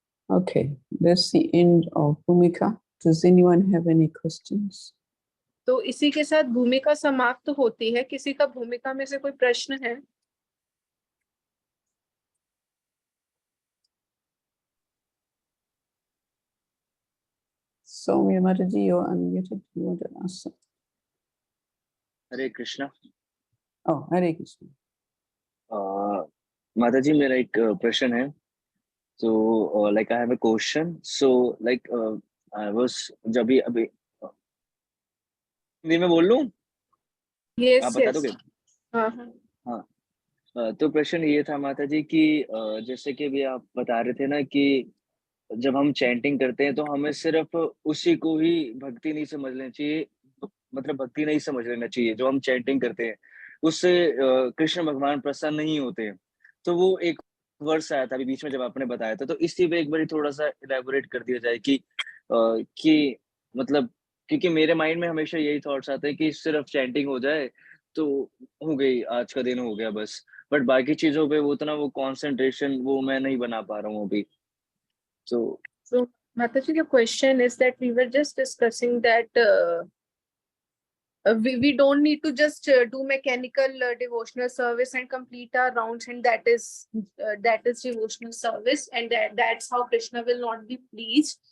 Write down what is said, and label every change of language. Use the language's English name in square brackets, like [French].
[English] Okay, that's the end of Bhumika. Does anyone have any questions? [Hindi] तो इसी के साथ भूमिका समाप्त होती है। किसी का भूमिका में से कोई प्रश्न है? [English] Soumya Mataji, you're unmuted. You want to ask something? [Hindi] Hare Krishna. [English] Oh, Hare Krishna. [Hindi] माता जी, मेरा एक प्रश्न है। [English] So like I have a question. So like I was [Hindi] जब अभी हिंदी में बोल लूं? [English] Yes, [Hindi] आप बता [English] yes. [Hindi] दोगे? हाँ। तो प्रश्न ये था माता जी कि जैसे कि भी आप बता रहे थे ना कि जब हम चैंटिंग करते हैं तो हमें सिर्फ उसी को ही भक्ति नहीं समझ लेना चाहिए, मतलब भक्ति नहीं समझ लेना चाहिए। जो हम चैंटिंग करते हैं उससे कृष्ण भगवान प्रसन्न नहीं होते। तो वो एक वर्स आया था अभी बीच में जब आपने बताया था, तो इसी पे एक बार थोड़ा सा इलेबोरेट कर दिया जाए कि मतलब, क्योंकि मेरे माइंड में हमेशा यही थॉट्स आते हैं कि सिर्फ चैंटिंग हो जाए तो हो गई, आज का दिन हो गया बस, बट बाकी चीजों पे वो उतना वो कंसंट्रेशन वो मैं नहीं बना पा रहा हूँ अभी। [English] So Mataji, the question is that we were just discussing that we don't need to just do mechanical devotional service and complete our rounds, and that is devotional service, and that's how Krishna will not be pleased.